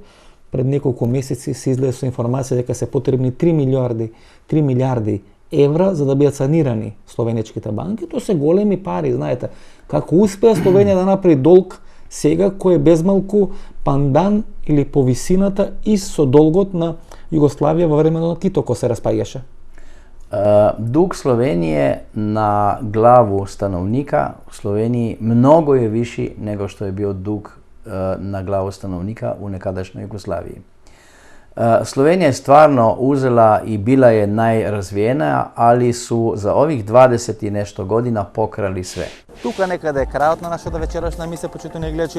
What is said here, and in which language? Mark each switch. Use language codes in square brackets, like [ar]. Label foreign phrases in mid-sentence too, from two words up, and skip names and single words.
[mk] Пред неколку месеци се излезе со информација дека се потребни 3 милиарди евра за да бидат санирани словенечките банки. Тоа се големи пари, знаете. Како успеа Словенија да направи долг сега кој е безмалку пандан или по висината и со долгот на Југославија во времето на Тито кога се распаѓаше? [hr] Dug Slovenije na glavu stanovnika u Sloveniji mnogo je viši nego što je bio dug na glavu stanovnika u nekadašnjoj Jugoslaviji. Slovenija je stvarno uzela i bila je najrazvijenija, ali su za ovih 20 i nešto godina pokrali sve. [mk] Тука некаде е крајот на нашата вечерашна емисија, почитувани гледачи.